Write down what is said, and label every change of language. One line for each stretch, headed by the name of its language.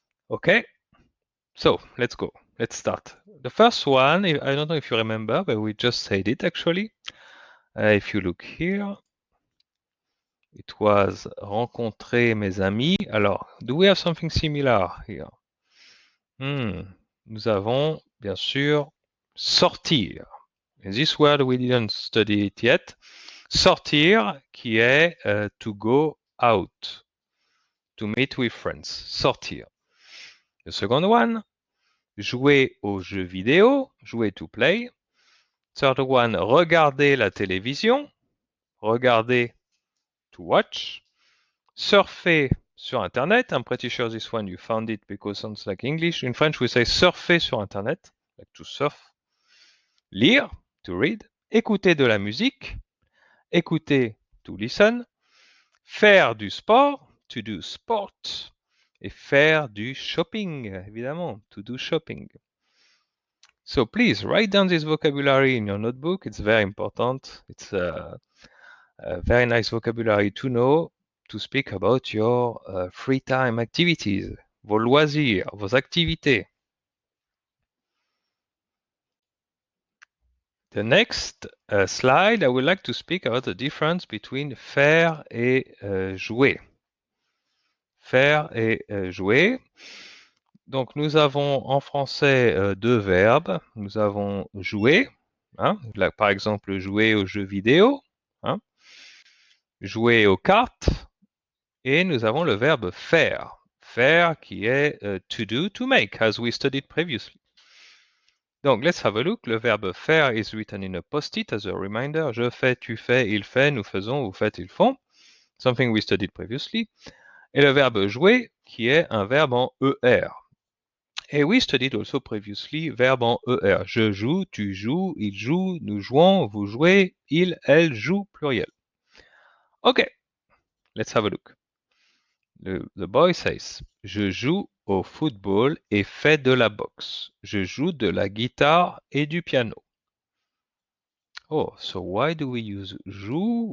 English: Okay, so let's go. Let's start. The first one, I don't know if you remember, but we just said it actually. If you look here, It was
French: rencontrer mes amis.
English: Alors, do we have something similar here?
French: Nous avons, bien sûr, sortir.
English: And this word we didn't study it yet.
French: Sortir, qui est
English: to go out, to meet with friends.
French: Sortir.
English: The second one,
French: jouer aux jeux vidéo,
English: jouer to play. Third one,
French: regarder la télévision,
English: regarder to watch.
French: Surfer sur Internet.
English: I'm pretty sure this one you found it because it sounds like English. In French, we say
French: surfer sur Internet,
English: like to surf. Lire, to read.
French: Écouter de la musique, écouter,
English: to listen.
French: Faire du sport,
English: to do sport.
French: Et faire du shopping, évidemment,
English: to do shopping. So please write down this vocabulary in your notebook. It's very important. It's a very nice vocabulary to know to speak about your free time activities,
French: vos loisirs, vos activités.
English: The next slide, I would like to speak about the difference between
French: faire et jouer. Faire et jouer. Donc, nous avons en français deux verbes. Nous avons jouer, hein, là, par exemple, jouer aux jeux vidéo, hein, jouer aux cartes, et nous avons le verbe faire. Faire qui est
English: to do, to make, as we studied previously. Donc, let's have a look.
French: Le verbe faire
English: is written in a post-it as a reminder.
French: Je fais, tu fais, il fait, nous faisons, vous faites, ils font.
English: Something we studied previously.
French: Et le verbe jouer qui est un verbe en ER.
English: Et we studied also previously
French: verbe en ER. Je joue, tu joues, il joue, nous jouons, vous jouez, il, elle joue, pluriel.
English: Okay, let's have a look. The boy says,
French: je joue au football et fais de la boxe. Je joue de la guitare et du piano.
English: Oh, so why do we use joue?